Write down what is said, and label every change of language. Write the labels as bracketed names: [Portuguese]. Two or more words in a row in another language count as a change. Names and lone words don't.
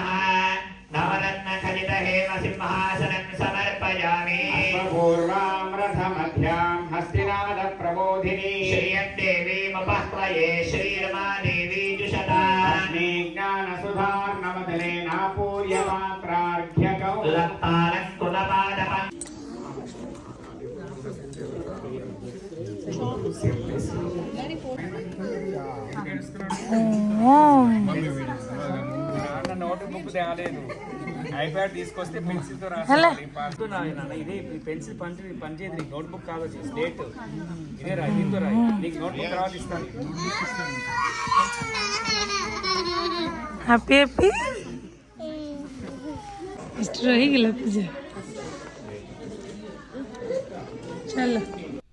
[Sanskrit] नवरत्न खचित हेम सिंहासनं समर्पयामि। पूर्वां रथमध्यां हस्तिनाद प्रबोधिनी श्रियं देवीमुपह्वये श्रीरमा देवी जुषता अस्मि ज्ञानसुधार्णवदनेनापूर्यमात्रार्घ्यकौ लत्तालं कुलपादपम् [Telugu] నోట్ బుక్ తేలేదు ఐప్యాడ్ తీసుకొస్తే పెన్సిల్ తో రాస్తాను ఇదే పెన్సిల్ పనిచేయదు నీకు నోట్ బుక్ కావచ్చు స్లేట్ ఇదే రా దీంతో రాయి నీకు నోట్ బుక్ తర్వాత ఇస్తాను [English] happy happy [Hindi] इस तरह ही गला पूजा चलो